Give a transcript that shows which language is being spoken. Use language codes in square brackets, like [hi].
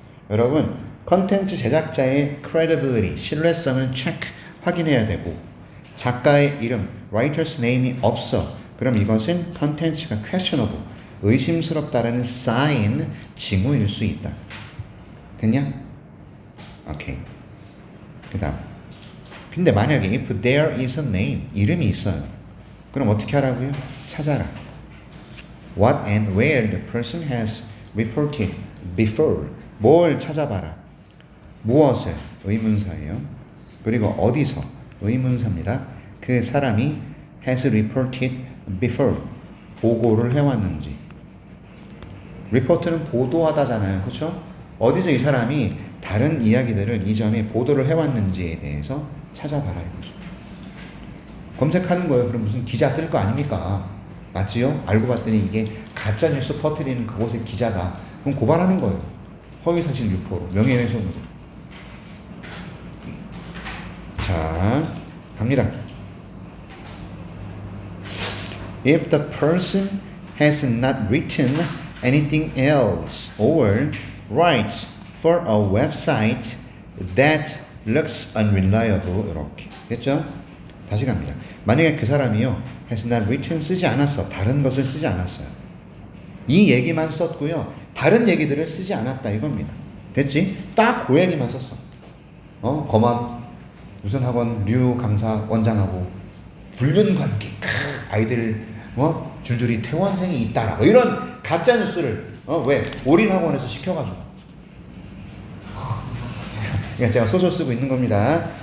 [ko] 여러분, 컨텐츠 제작자의 credibility, 신뢰성을 체크, 확인해야 되고 작가의 이름, writer's name이 없어. 그럼 이것은 컨텐츠가 questionable, 의심스럽다라는 sign, 징후일 수 있다. 됐냐? 오케이. 그 다음. 근데 만약에 [en] if there is a name, [ko] 이름이 있어요. 그럼 어떻게 하라고요? 찾아라. [en] What and where the person has reported before. [ko] 뭘 찾아봐라. 무엇을? 의문사예요. 그리고 어디서? 의문사입니다. 그 사람이 [en] has reported before. [ko] 보고를 해왔는지. 리포트는 보도하다잖아요. 그렇죠? 어디서 이 사람이 다른 이야기들을 이전에 보도를 해왔는지에 대해서 찾아봐라 이거죠. 검색하는 거예요. 그럼 무슨 기자 뜰 거 아닙니까? 맞지요? 알고 봤더니 이게 가짜뉴스 퍼뜨리는 그곳의 기자다. 그럼 고발하는 거예요. 허위사실 유포로, 명예훼손으로. 자, 갑니다. [en] If the person has not written anything else or writes for a website that looks unreliable [ko] 이렇게 됐죠? 다시 갑니다. 만약에 그 사람이요 [en] has not written [ko] 쓰지 않았어. 다른 것을 쓰지 않았어요. 이 얘기만 썼고요. 다른 얘기들을 쓰지 않았다 이겁니다. 됐지? 딱 그 얘기만 썼어. 검암 무슨 학원 류 강사 원장하고 불륜 관계 아이들 줄줄이 퇴원생이 있다라 뭐 이런 가짜 뉴스를 왜 올인학원에서 시켜가지고 제가 소설 쓰고 있는 겁니다.